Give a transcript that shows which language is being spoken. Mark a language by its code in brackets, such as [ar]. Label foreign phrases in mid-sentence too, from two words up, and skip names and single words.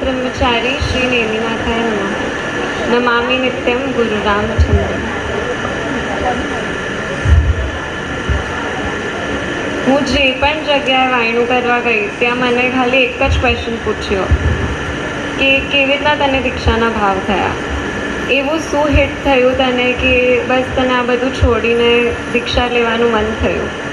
[sa] ब्रह्मचारी श्री नेमिनाथाय नमः नमामि नित्यं गुरु रामचंद्र। [gu] હું જે પણ જગ્યાએ વાયણું કરવા ગઈ ત્યાં મને ખાલી એક જ ક્વેશ્ચન પૂછ્યો કે કેવી રીતના તને દીક્ષાના ભાવ થયા, એવું શું હિટ થયું તને કે બસ તને આ બધું છોડીને દીક્ષા લેવાનું મન થયું?